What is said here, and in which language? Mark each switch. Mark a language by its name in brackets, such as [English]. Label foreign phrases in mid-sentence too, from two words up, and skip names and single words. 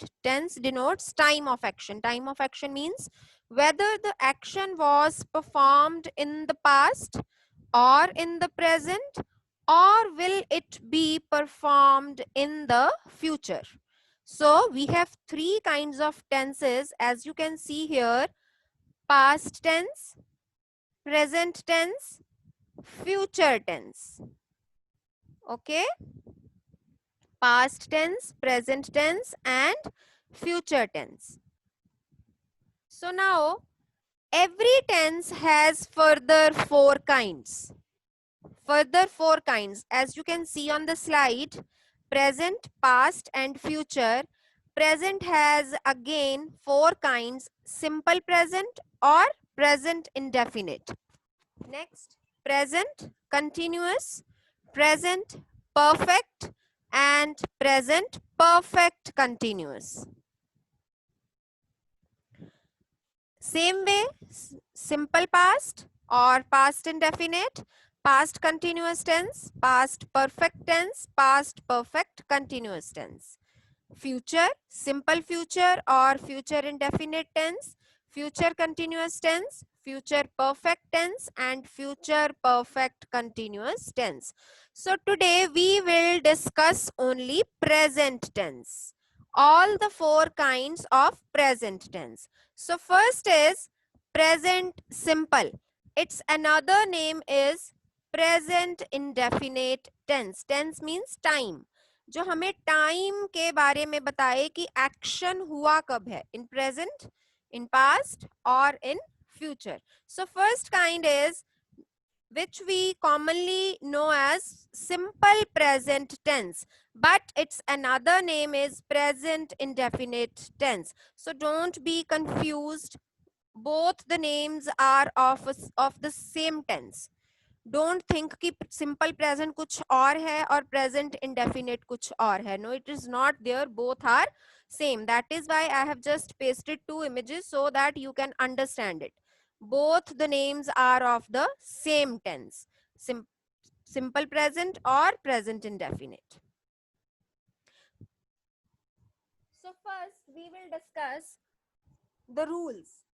[English] Tense denotes time of action. Time of action means whether the action was performed in the past or in the present, or will it be performed in the future. So we have three kinds of tenses, as you can see here: past tense, present tense, future tense. Okay, past tense, present tense and future tense. So now every tense has further four kinds. As you can see on the slide: present, past and future. Present has again four kinds: simple present or present indefinite. Next, present continuous, present perfect and present perfect continuous. Same way, simple past or past indefinite, past continuous tense, past perfect tense, past perfect continuous tense. Future, simple future or future indefinite tense, future continuous tense, future perfect tense and future perfect continuous tense. So today we will discuss only present tense, all the four kinds of present tense. So first is present simple. Its another name is present indefinite tense. Tense means time, [Hindi] जो हमें टाइम के बारे में बताए कि एक्शन हुआ कब है, [English] in present, in past [Hindi] और [English] in future. so first kind is which we commonly know as simple present tense, but its another name is present indefinite tense. So don't be confused, both the names are of the same tense. don't think [Hindi] कि [English] simple present [Hindi] कुछ और है और [English] present indefinite [Hindi] कुछ और है. [English] No, it is not there, both are same. That is why I have just pasted two images so that you can understand it. Both the names are of the same tense: simple present or present indefinite. So first we will discuss the rules.